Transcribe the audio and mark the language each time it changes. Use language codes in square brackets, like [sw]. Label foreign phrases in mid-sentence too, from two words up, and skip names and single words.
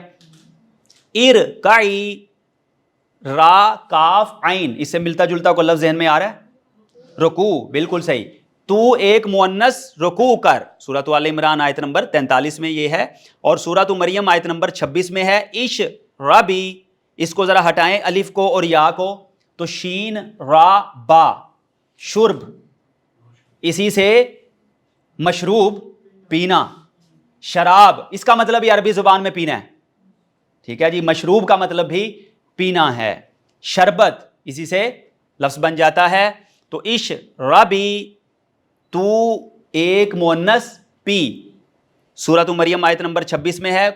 [ur] ارکعی، را کاف عین، اس سے ملتا جلتا کو لفظ ذہن میں آ رہا ہے؟ رکوع. بالکل صحیح، تو ایک مؤنث رکوع کر. سورۃ آل عمران آیت نمبر 43 میں یہ ہے. اور سورۃ مریم آیت نمبر 26 میں ہے اشربی. اس کو ذرا ہٹائیں الف کو اور یا کو، تو شین را با، شرب، اسی سے مشروب پینا. شراب اس کا مطلب ہی عربی زبان میں پینا ہے، ٹھیک ہے جی. مشروب کا مطلب بھی پینا ہے. شربت اسی سے لفظ بن جاتا ہے. تو اش ربی، تو ایک مؤنث پی، سورت مریم آیت نمبر 26 میں ہے.